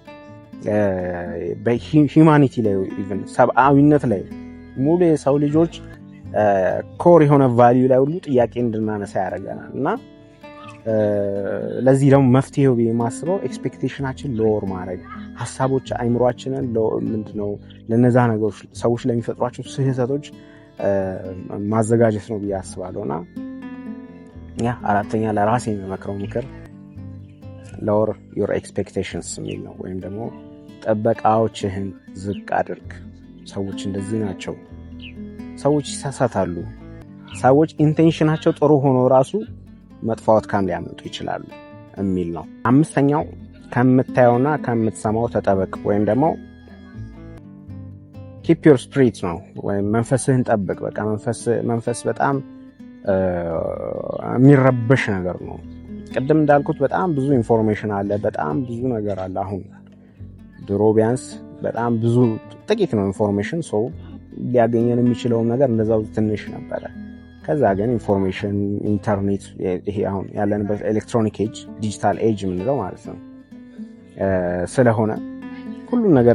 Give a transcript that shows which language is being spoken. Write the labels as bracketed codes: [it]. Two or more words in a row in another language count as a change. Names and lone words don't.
[am] በሂዩማኒቲ ላይ ኢቭን ሰብአዊነት ላይ ሙሉ የሰው ልጆች ኮር የሆነ ቫልዩ ላይ ሁሉ ጥያቄ እንድናነሳ ያደርገናል። እና ለዚህ ደግሞ መፍትሄው የማስበው ኤክስፔክቴሽናችን ሎወር ማድረግ፣ ሀሳቦች አይምሯችንን ምንድነው ለነዛ ነገሮች ሰዎች ለሚፈጥሯቸው ስህተቶች ማዘጋጀት ነው ብዬ አስባለሁና ያ አራተኛ ለራሴ የምመክረው ምክር [en] lower your expectations [am] የሚል ነው። ወይም ደግሞ ጠበቃዎችህን ዝቅ አድርግ። ሰዎች እንደዚህ ናቸው፣ ሰዎች ይሳሳታሉ፣ ሰዎች ኢንቴንሽናቸው ጥሩ ሆኖ ራሱ መጥፎ አውትካም ሊያመጡ ይችላሉ የሚል ነው። አምስተኛው ከምታየውና ከምትሰማው ተጠበቅ ወይም ደግሞ [en] keep your spirit [am] ነው ወይም መንፈስህን ጠብቅ። በቃ መንፈስ በጣም የሚረበሽ ነገር ነው። ቅድም እንዳልኩት በጣም ብዙ ኢንፎርሜሽን አለ፣ በጣም ብዙ ነገር አለ። አሁን ድሮ ቢያንስ በጣም ብዙ ጥቂት ነው ኢንፎርሜሽን፣ ሰው ሊያገኘን የሚችለው ነገር እንደዛው ትንሽ ነበረ። ከዛ ግን ኢንፎርሜሽን ኢንተርኔት፣ ይሄ አሁን ያለንበት [en] electronic age digital age [am] የምንለው ማለት ነው ስለሆነ ሁሉም ነገር